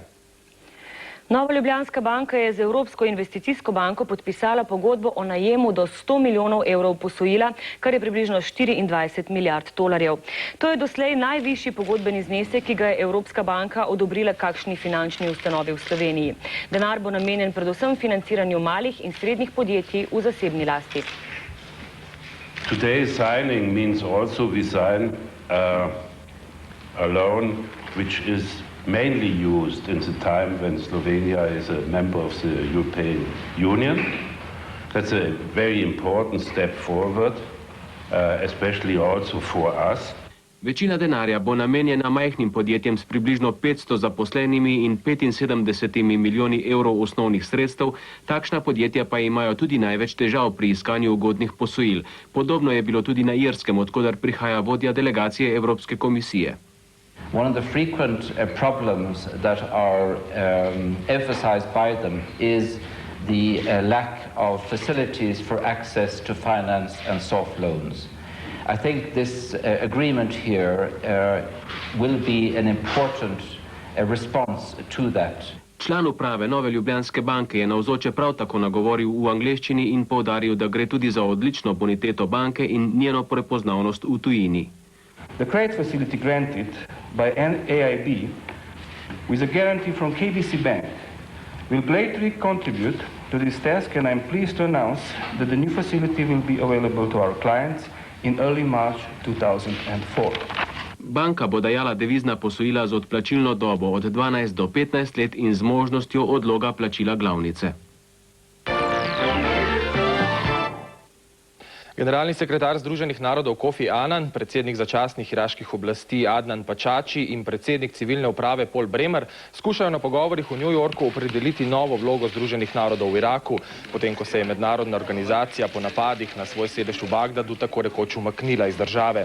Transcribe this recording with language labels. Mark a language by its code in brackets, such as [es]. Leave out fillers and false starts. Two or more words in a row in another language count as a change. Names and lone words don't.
[sl] Nova Ljubljanska banka je z Evropsko investicijsko banko podpisala pogodbo o najemu do 100 milijonov evrov posojila, kar je približno 24 milijard dolarjev. To je doslej najvišji pogodbeni znesek, ki ga je Evropska banka odobrila kakšni finančni ustanovi v Sloveniji. Denar bo namenjen predvsem financiranju malih in srednjih podjetij v zasebni lasti. [en] Today's signing means also we sign a loan which is mainly used in the time when Slovenia is a member of the European Union. That's a very important step forward, especially also for us. [sl] Večina denarja bo namenjena majhnim podjetjem s približno 500 zaposlenimi in 75 milijoni evrov osnovnih sredstev, takšna podjetja pa imajo tudi največ težav pri iskanju ugodnih posojil. Podobno je bilo tudi na Irskem, odkudar prihaja vodja delegacije Evropske komisije. [en] One of the frequent problems that are emphasized by them is the lack of facilities for access to finance and soft loans. I think this agreement here will be an important response to that. [sl] Član uprave Nove Ljubljanske banke je navzoče prav tako nagovoril v angleščini in poudaril, da gre tudi za odlično boniteto banke in njeno prepoznavnost v tujini. [en] The credit facility granted by AIB with a guarantee from KBC Bank will greatly contribute to this task, and I'm pleased to announce that the new facility will be available to our clients in early March 2004. [sl] Banka bo dajala devizna posojila z odplačilno dobo od 12 do 15 let in z možnostjo odloga plačila glavnice. Generalni sekretar Združenih narodov Kofi Annan, predsednik začasnih iraških oblasti Adnan Pačači in predsednik civilne uprave Paul Bremer skušajo na pogovorih v New Yorku opredeliti novo vlogo Združenih narodov v Iraku, potem ko se je mednarodna organizacija po napadih na svoj sedež v Bagdadu tako rekoč umaknila iz države.